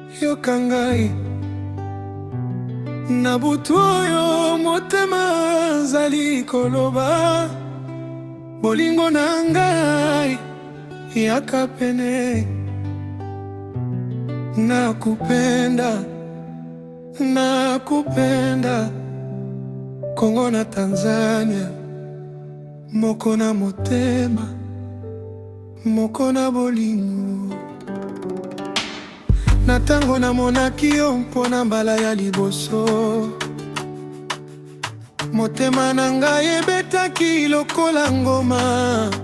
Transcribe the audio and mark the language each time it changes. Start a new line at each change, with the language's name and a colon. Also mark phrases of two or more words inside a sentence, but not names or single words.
Lingala: yoka ngai. Na butu oyo motema zali koloba, bolingo na ngai yaka pene.
Swahili: Nakupenda, nakupenda, Kongo na Tanzania,
Lingala: moko na motema, moko na bolingo. Na tango namonaki yo mpona mbala ya liboso, motema na ngai ebetaki lokola ngoma.